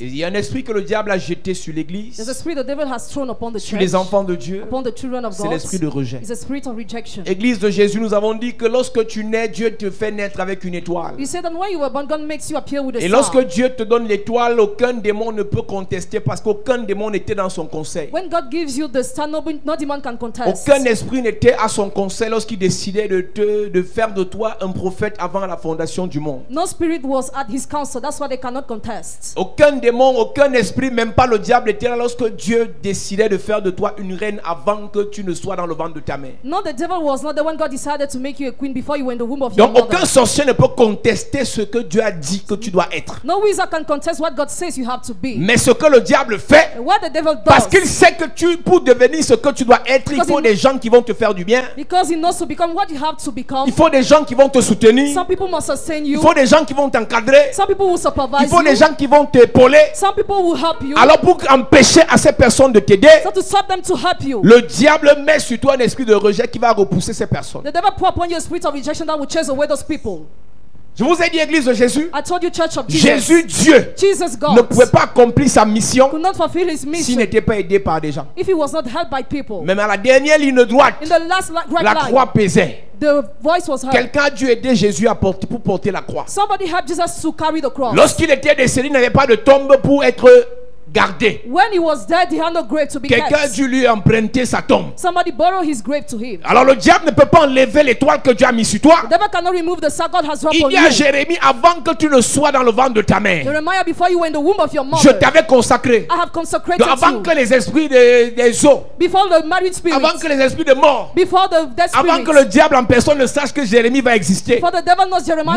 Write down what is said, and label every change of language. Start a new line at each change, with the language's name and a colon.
French: Et il y a un esprit que le diable a jeté sur l'église,
English: There's a spirit the devil has thrown upon the
French: sur
English: church,
French: les enfants de Dieu,
English: upon the children of
French: c'est
English: God.
French: l'esprit de rejet.
English: It's a spirit of rejection.
French: Église de Jésus, nous avons dit que lorsque tu nais, Dieu te fait naître avec une étoile.
English: You said that when you were born, God makes you appear with a
French: Et
English: star.
French: lorsque Dieu te donne l'étoile, aucun démon ne peut contester parce qu'aucun démon n'était dans son conseil.
English: When God gives you the star, no demon can contest.
French: Aucun esprit n'était à son conseil lorsqu'il décidait de faire de toi un prophète avant la fondation du monde.
English: No spirit was at his counsel. That's why they cannot contest.
French: Aucun démon, aucun esprit, même pas le diable était là lorsque Dieu décidait de faire de toi une reine avant que tu ne sois dans le ventre de ta mère.
English: No, the devil was not there when God decided to make you a queen before you were in the womb of your
French: Donc
English: mother.
French: aucun sorcier ne peut contester ce que Dieu a dit que tu dois être.
English: No wizard can contest what God says you have to be.
French: Mais ce que le diable fait,
English: And what the devil
French: parce
English: does,
French: qu'il sait que pour devenir ce que tu dois être, il
English: Because
French: faut
English: he-
French: des gens qui vont te faire du bien.
English: because he knows to become what you have to become.
French: Il faut des gens qui vont te soutenir.
English: Some people must sustain
French: Il
English: you.
French: faut des gens qui vont t'encadrer.
English: Some people will
French: Il
English: supervise
French: faut des
English: you.
French: gens qui vont t'épauler.
English: Some people will help you.
French: Alors pour empêcher à ces personnes de t'aider,
English: So to stop them to help you.
French: le diable met sur toi un esprit de rejet qui va repousser ces personnes.
English: The devil pour upon you a spirit of rejection that will chase away those people.
French: Je vous ai dit, Église de Jésus,
English: I told you, Church of Jesus.
French: Jésus, Dieu,
English: Jesus
French: ne
English: God
French: pouvait pas accomplir sa mission
English: could not fulfill his
French: s'il
English: mission
French: n'était pas aidé par des gens.
English: if he was not helped by people.
French: Même à la dernière ligne droite,
English: In the last right
French: la
English: line,
French: croix pesait.
English: the voice was heard.
French: Quelqu'un a dû aider Jésus à porter, pour porter la croix.
English: Somebody helped Jesus to carry the cross.
French: Lorsqu'il était décédé, il n'avait pas de tombe pour être gardé.
English: When he was dead, he had no grave to be
French: Quelqu'un a
English: kept.
French: dû lui emprunter sa tombe.
English: Somebody borrowed his grave to him.
French: Alors le diable ne peut pas enlever l'étoile que Dieu a mis sur toi.
English: The devil cannot remove the star God has dropped
French: Il
English: on
French: dit à
English: you.
French: Jérémie, avant que tu ne sois dans le ventre de ta mère,
English: Jeremiah, before you were in the womb of your
French: je
English: mother,
French: t'avais consacré.
English: I have consecrated
French: Donc, avant
English: you.
French: que les esprits des eaux,
English: Before the married spirit,
French: avant que les esprits de mort,
English: before the dead
French: avant
English: spirit,
French: que le diable en personne ne sache que Jérémie va exister,
English: before the devil knows Jeremiah